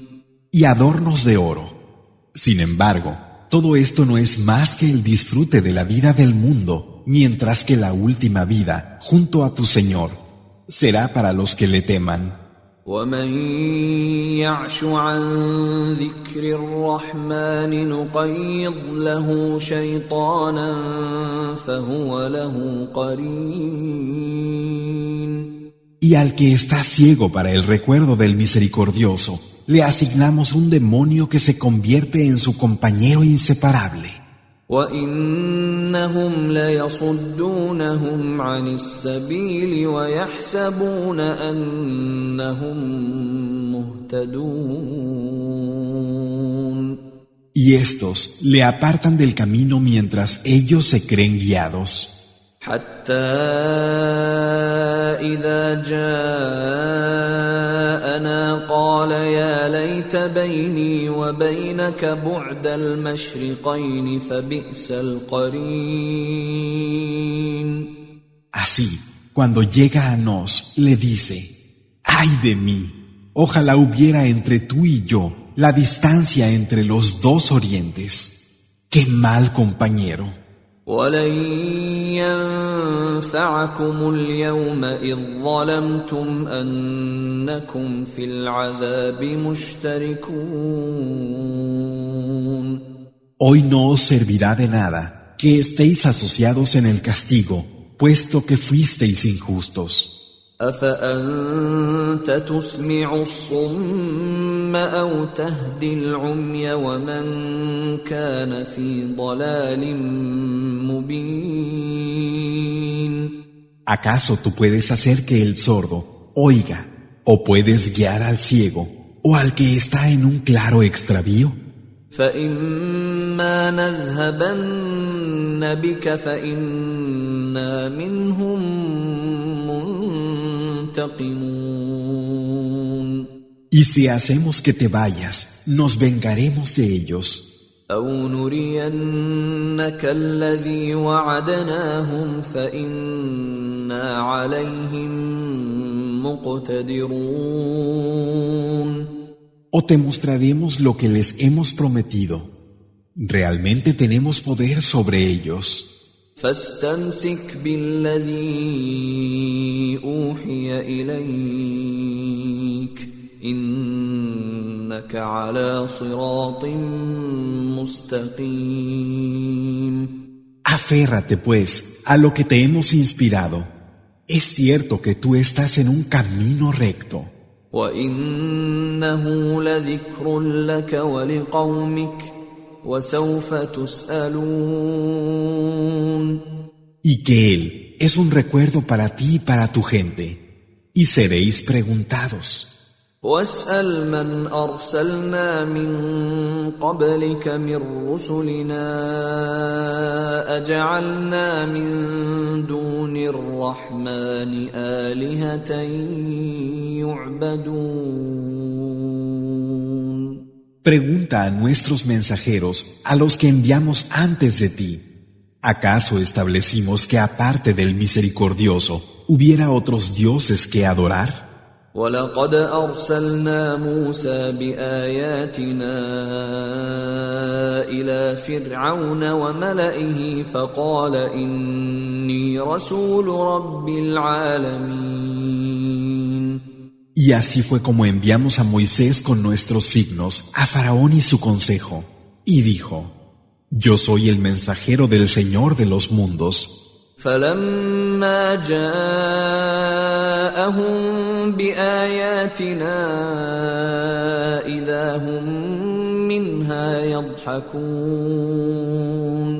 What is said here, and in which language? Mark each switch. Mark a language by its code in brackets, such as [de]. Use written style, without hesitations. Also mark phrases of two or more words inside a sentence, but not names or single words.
[es] Y adornos de oro. Sin embargo, todo esto no es más que el disfrute de la vida del mundo, mientras que la última vida, junto a tu Señor, será para los que le teman. [ar] ومن يعش عن ذكر الرحمن نقيض له شيطانا فهو له قرين. [es] Y al que está ciego para el recuerdo del misericordioso, le asignamos un demonio que se convierte en su compañero inseparable. [ar] وَإِنَّهُمْ لَيَصُدُّونَهُمْ عَنِ السَّبِيلِ وَيَحْسَبُونَ أَنَّهُمْ مُهْتَدُونَ. [es] Y estos le apartan del camino mientras ellos se creen guiados. [ar] حتى إذا جاءنا قال يا ليت بيني وبينك بعد المشرقين فبئس القرين. [es] Así, cuando llega a nos, le dice: ¡Ay de mí! Ojalá hubiera entre tú y yo la distancia entre los dos orientes. ¡Qué mal compañero! [ar] ولن ينفعكم اليوم إذ ظلمتم أنكم في العذاب مشتركون. [es] Hoy no os servirá de nada que estéis asociados en el castigo, puesto que fuisteis injustos. [ar] أفأنت تسمع الصم أو تهدي العمي ومن كان في ضلال مبين. [es] ¿Acaso tú puedes hacer que el sordo oiga, o puedes guiar al ciego, o al que está en un claro extravío? [ar] فإما نذهبن بك فإنا منهم منتقمون. [es] Y si hacemos que te vayas, nos vengaremos de ellos. [ar] أو نرينك الذي وعدناهم فإنا عليهم مقتدرون. [es] O te mostraremos lo que les hemos prometido. Realmente tenemos poder sobre ellos. [ar] فاستمسك بالذي أوحي إليك إنك على صراط مستقيم. [es] Aférrate, pues, a lo que te hemos inspirado. Es cierto que tú estás en un camino recto. [ar] وإنه لذكر لك ولقومك وسوف تسألون. [es] Y que Él es un recuerdo para ti y para tu gente, y seréis preguntados. [ar] واسأل من أرسلنا من قبلك من رسلنا أجعلنا من دون الرحمن آلهة يعبدون. [es] Pregunta a nuestros mensajeros, a los que enviamos antes de ti, ¿acaso establecimos que aparte del misericordioso hubiera otros dioses que adorar? [ar] ولقد أرسلنا موسى بآياتنا إلى فرعون وملئه فقال إني رسول رب العالمين. [es] Y así fue como enviamos a Moisés con nuestros signos a Faraón y su consejo, y dijo: Yo soy el mensajero del Señor de los mundos. [ar] فلما جاءهم بآياتنا إذا هم منها يضحكون.